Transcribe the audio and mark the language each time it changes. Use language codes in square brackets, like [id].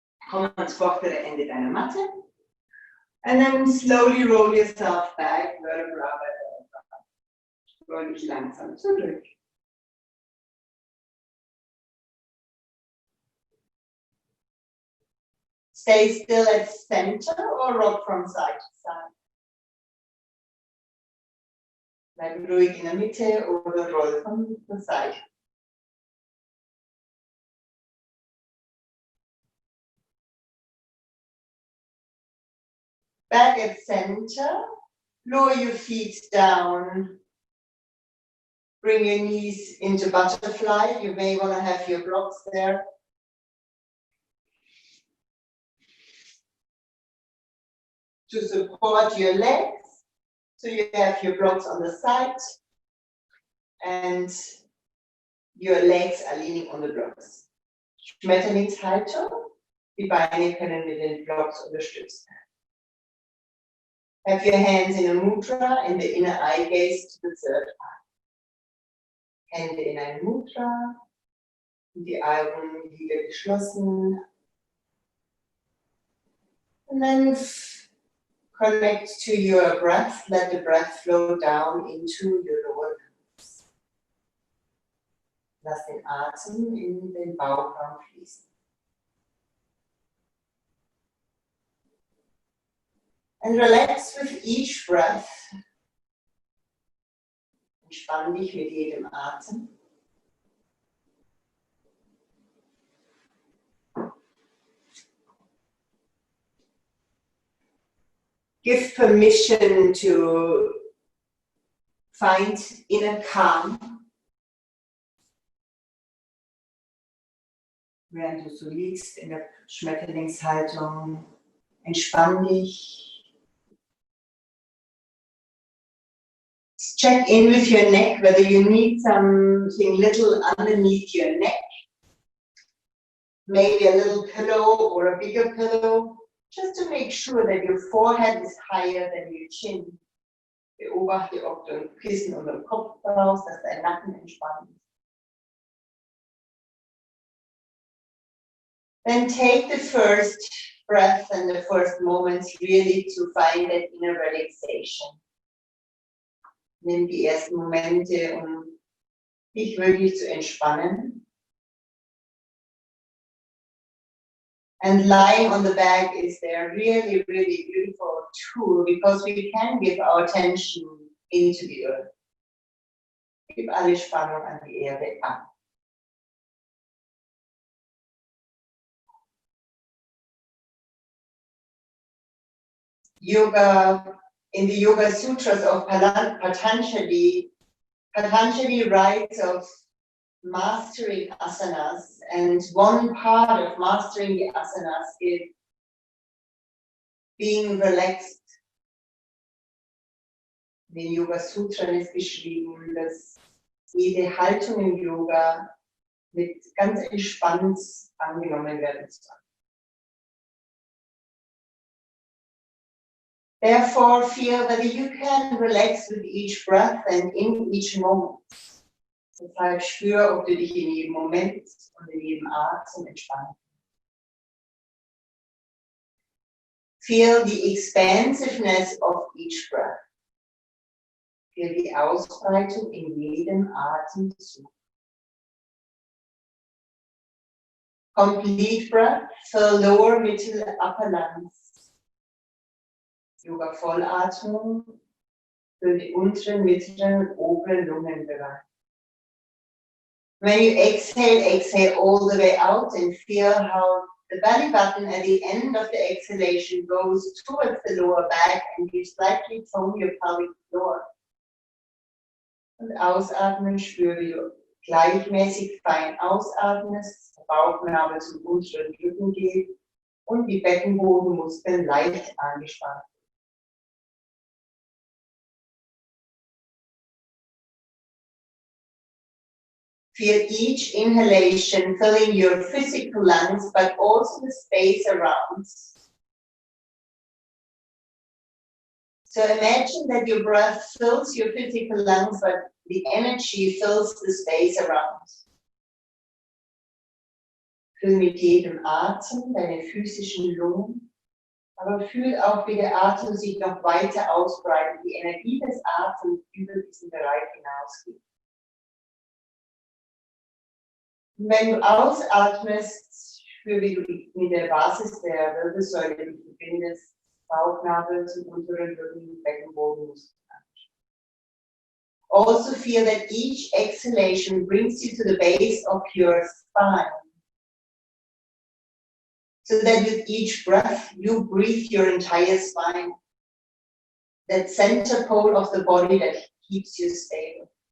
[de] Komm ans vordere Ende deiner Matte. [en] And then slowly roll yourself back, vertebra by vertebra. [de] Roll dich langsam zurück. [en] Stay still at center or rock from side to side. [de] Bleib ruhig in der Mitte oder roll von der Seite. [en] Back at center, lower your feet down. Bring your knees into butterfly. You may want to have your blocks there. To support your legs, so you have your blocks on the side and your legs are leaning on the blocks. [de] Schmetterlingshaltung, die Beine können mit den Blocks unterstützt werden. [en] Have your hands in a mudra and the inner eye gaze to the third eye. [de] Hände in ein Mudra, die Augenlider geschlossen. [en] And then connect to your breath, let the breath flow down into your lower lungs. [de] Lass den Atem in den Bauchraum fließen. [en] And relax with each breath. [de] Entspann dich mit jedem Atem. [en] Give permission to find inner calm. [de] Während du so liegst in der Schmetterlingshaltung, entspann dich. [en] Check in with your neck, whether you need something little underneath your neck. Maybe a little pillow or a bigger pillow. Just to make sure that your forehead is higher than your chin. [de] Beobachte, ob du ein Kissen unter dem Kopf brauchst, dass dein Nacken entspannt ist. [en] Then take the first breath and the first moments really to find that inner relaxation. [de] Nimm die ersten Momente, um dich wirklich zu entspannen. [en] And lying on the back is there really, really beautiful tool because we can give our attention into the earth. [de] Gib alle Spannung an die Erde ab. [en] Yoga, in the Yoga Sutras of Patanjali, Patanjali writes of mastering asanas, and one part of mastering the asanas is being relaxed. [de] In den Yoga Sutran ist geschrieben, dass jede Haltung im Yoga mit ganz entspannt angenommen werden soll. [en] Therefore, feel that you can relax with each breath and in each moment. [de] Deshalb spür, ob du dich in jedem Moment und in jedem Atem entspannen. [en] Feel the expansiveness of each breath. Feel [de] die Ausbreitung in jedem Atemzug. [en] Complete breath, fill lower, middle, upper lungs. [de] Yoga Vollatmung für den unteren, mittleren und oberen Lungenbereich. [en] When you exhale, exhale all the way out and feel how the belly button at the end of the exhalation goes towards the lower back and you slightly tone your pelvic floor. [de] Und ausatmen, spür, wie du gleichmäßig fein ausatmest, der Bauchnabel zum unteren Rücken geht und die Beckenbodenmuskeln leicht angespannt. [en] Feel each inhalation filling your physical lungs, but also the space around. So imagine that your breath fills your physical lungs, but the energy fills the space around. [de] Fühl mit jedem Atem deine physischen Lungen, aber fühl auch, wie der Atem sich noch weiter ausbreitet, die Energie des Atems über diesen Bereich hinausgeht. Und wenn du ausatmest, spür, wie du mit der Basis der Wirbelsäule dich verbindest, Bauchnabel zum unteren Rücken, Beckenboden. [en] Also feel that each exhalation brings you to the base of your spine. So that with each breath, you breathe your entire spine. That center pole of the body that keeps you stable.